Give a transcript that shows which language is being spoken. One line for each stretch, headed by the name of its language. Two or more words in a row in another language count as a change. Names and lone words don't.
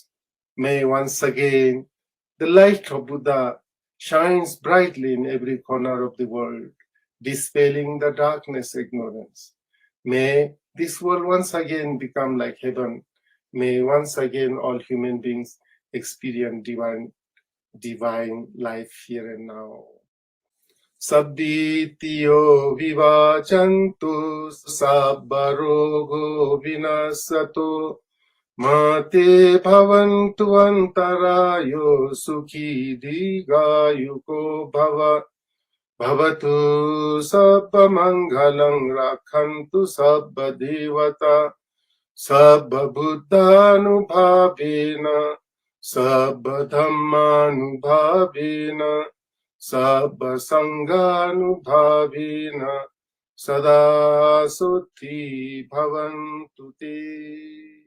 English: May once again the light of Buddha shines brightly in every corner of the world, dispelling the darkness, ignorance. May this world once again become like heaven. May once again all human beings experience divine life here and now.
Pali: Sabbitiyo vivachantu sabbarogo vinasato mate bhavantu antarayo sukhi digayuko bhavatu sabba mangalam rakhantu sabba devata sabba buddhanubhavena sabba dhammanubhavena sabba sanganubhavena sada sutti bhavantu te.